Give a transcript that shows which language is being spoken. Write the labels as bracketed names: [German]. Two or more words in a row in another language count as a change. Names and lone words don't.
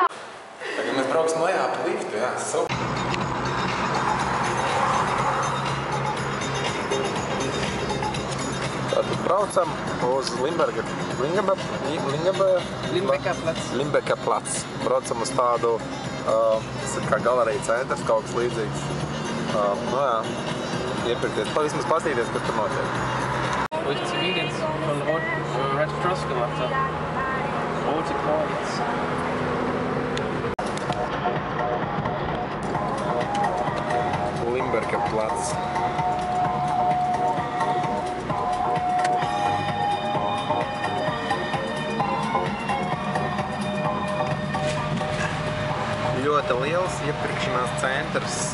[Latvian] Tagad mēs brauksim lejā pa liftu, jā, super! Tātad braucam uz Limbeka plats. Braucam uz tādu, tas ir kā galerija centrs, kaut kas līdzīgs. Nu jā, iepirkties, vismaz paskatīties, kas tur notiek. [German] Wo ich Zivildienst von [English] Red Cross [German] gemacht habe. Rote Kreuz. [Latvian] Limberka plats. Ļoti liels iepirkšanās centrs.